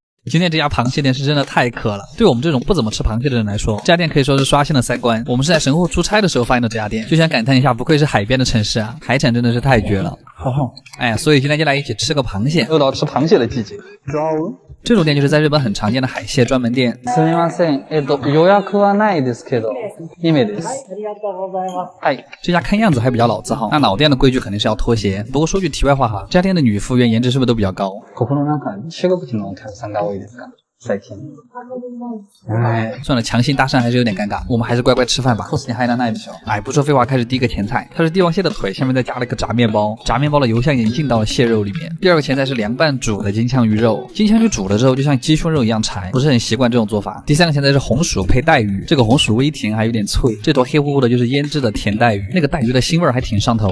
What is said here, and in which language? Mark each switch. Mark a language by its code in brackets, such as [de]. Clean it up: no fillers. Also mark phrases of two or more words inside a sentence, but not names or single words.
[zh] 今天这家螃蟹店是真的太渴了，对我们这种不怎么吃螃蟹的人来说，这家店可以说是刷新了三观。我们是在神户出差的时候发现的这家店，就想感叹一下，不愧是海边的城市啊，海产真的是太绝了。哎呀，所以今天就来一起吃个螃蟹。又到吃螃蟹的季节。这种店就是在日本很常见的海蟹专门店。 [ja] すみません。予約はないですけど、2名です。 [zh] 哎，这家看样子还比较老字号，那老店的规矩肯定是要脱鞋。不过说句题外话哈，这家店的女服务员颜值是不是都比较高？ [ja] ここの中国人のお客さんが多いですか？最近。 [zh] 算了，强行搭讪还是有点尴尬，我们还是乖乖吃饭吧。哎，不说废话，开始第一个前菜，它是帝王蟹的腿，下面再加了一个炸面包，炸面包的油香已经进到了蟹肉里面。第二个前菜是凉拌煮的金枪鱼肉，金枪鱼煮了之后就像鸡胸肉一样柴，不是很习惯这种做法。第三个前菜是红薯配带鱼，这个红薯微甜还有点脆，这坨黑乎乎的就是腌制的甜带鱼，那个带鱼的腥味还挺上头。